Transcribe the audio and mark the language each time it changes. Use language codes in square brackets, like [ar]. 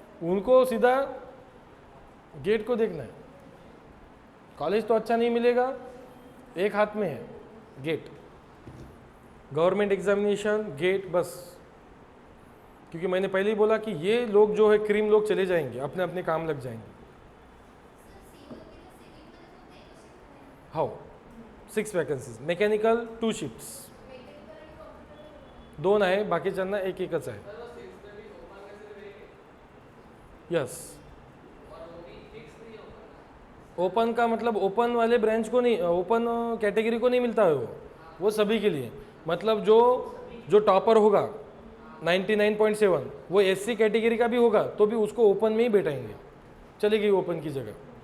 [hi] उनको सीधा गेट को देखना है. कॉलेज तो अच्छा नहीं मिलेगा, एक हाथ में है गेट, गवर्नमेंट एग्जामिनेशन, गेट, बस. क्योंकि मैंने पहले ही बोला कि ये लोग जो है क्रीम लोग चले जाएंगे, अपने अपने काम लग जाएंगे. [en] how 6 vacancies, mechanical 2 shifts, [mr] 2 आहे, बाकीच्यांना एक एकच आहे. [hi] यस, ओपन का मतलब ओपन वाले ब्रांच को नहीं, ओपन कैटेगरी को नहीं मिलता है वो सभी के लिए. मतलब जो टॉपर होगा 99.7 वो SC कैटेगरी का भी होगा तो भी उसको ओपन में ही बैठाएंगे, चलेगी ओपन की जगह.